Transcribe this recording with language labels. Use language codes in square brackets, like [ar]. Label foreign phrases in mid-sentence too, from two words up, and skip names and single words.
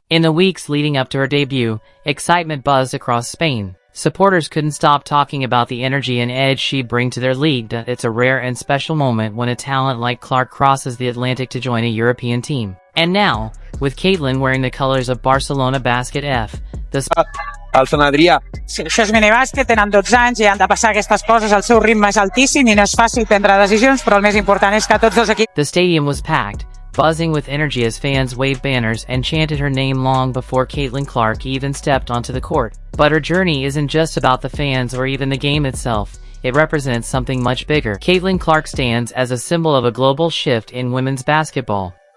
[en] In the weeks leading up to her debut, excitement buzzed across Spain. Supporters couldn't stop talking about the energy and edge she'd bring to their league. It's a rare and special moment when a talent like Clark crosses the Atlantic to join a European team. And now, with Caitlin wearing the colors of Barcelona Basket F, the [ca] Alça Adrià. Sí, això és minibàsquet, tenen 12 anys i han de passar aquestes coses, el seu ritme és altíssim i no és fàcil prendre decisions, però el més important és que tots els equips... [en] The stadium was packed, buzzing with energy as fans waved banners and chanted her name long before Caitlin Clark even stepped onto the court. But her journey isn't just about the fans or even the game itself. It represents something much bigger. Caitlin Clark stands as a symbol of a global shift in women's basketball.